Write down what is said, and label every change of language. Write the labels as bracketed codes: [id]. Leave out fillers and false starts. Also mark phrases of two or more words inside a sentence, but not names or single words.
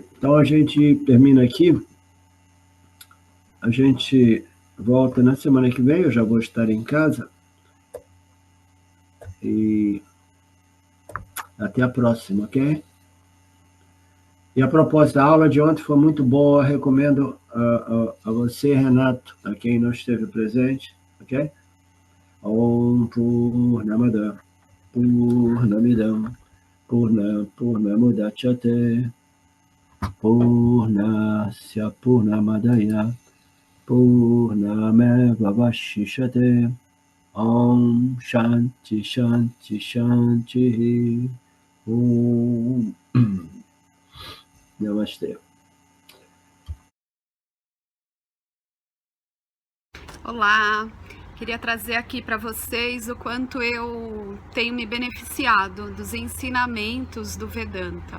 [pt] Então a gente termina aqui, a gente volta na semana que vem, eu já vou estar em casa, e até a próxima, ok? E a propósito, a aula de ontem foi muito boa, recomendo a você, Renato, a quem não esteve presente, ok? [sa] Om Purnamada Purnamidam Purnamudachyate Purnasya Purnamadaya Purnameva Vashishate Om Shanti Shanti Shanti Om Namastê. [pt] Olá, queria trazer aqui para vocês o quanto eu tenho me beneficiado dos ensinamentos do Vedanta.